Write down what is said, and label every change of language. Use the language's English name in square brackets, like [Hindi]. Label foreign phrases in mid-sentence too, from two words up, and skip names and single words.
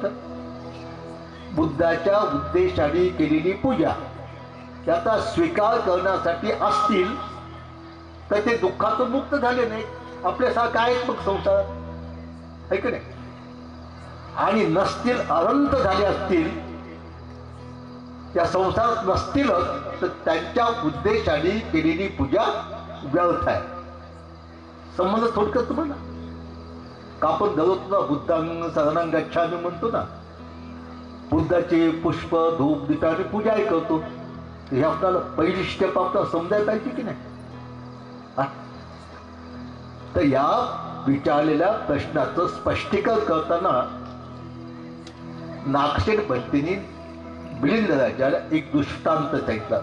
[Marathi] बुद्धाच्या उद्देशाने केलेली पूजा त्याचा स्वीकार करण्यासाठी असतील तर ते दुःखातून मुक्त झाले नाही, आपल्यासारखं आहेत मग संसारात, आहे की नाही? आणि नसतील, अनंत झाले असतील, त्या संसारात नसतीलच, तर त्यांच्या उद्देशाने केलेली पूजा व्यर्थ आहे. समजलं थोडक्यात तुम्हाला? का आपण दररोज [Pali] बुद्धांग शरणं गच्छामि [Marathi] म्हणतो ना, बुद्धाचे पुष्प धूप दीप आणि पूजाही करतो. हे आपल्याला पहिली स्टेप आपल्याला समजायला पाहिजे की नाही? तर या विचारलेल्या प्रश्नाचं स्पष्टीकरण करताना नागसेन पंथींनी मिलिंद राजाला एक दृष्टांत सांगितला.